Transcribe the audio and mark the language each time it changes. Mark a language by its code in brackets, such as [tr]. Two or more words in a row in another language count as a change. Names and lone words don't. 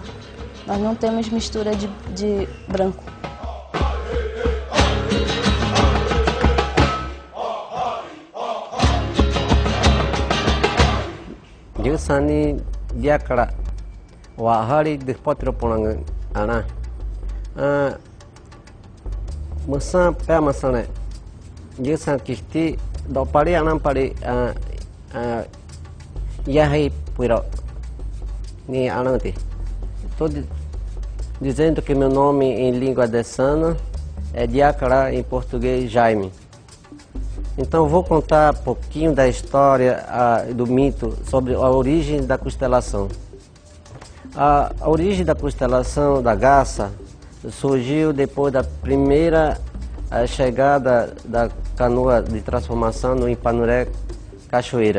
[pt] Nós não temos mistura de branco. [des] Sani diakara wa hari de potro ponang ana musa pe masane jesa kisti do pare anam pare yahi puiro ni anante. [pt] Estou dizendo que meu nome em língua dessana é Diakara, em português Jaime. Então vou contar um pouquinho da história do mito sobre a origem da constelação. A origem da constelação da Garça surgiu depois da primeira chegada da canoa de transformação no Ipanuré Cachoeira.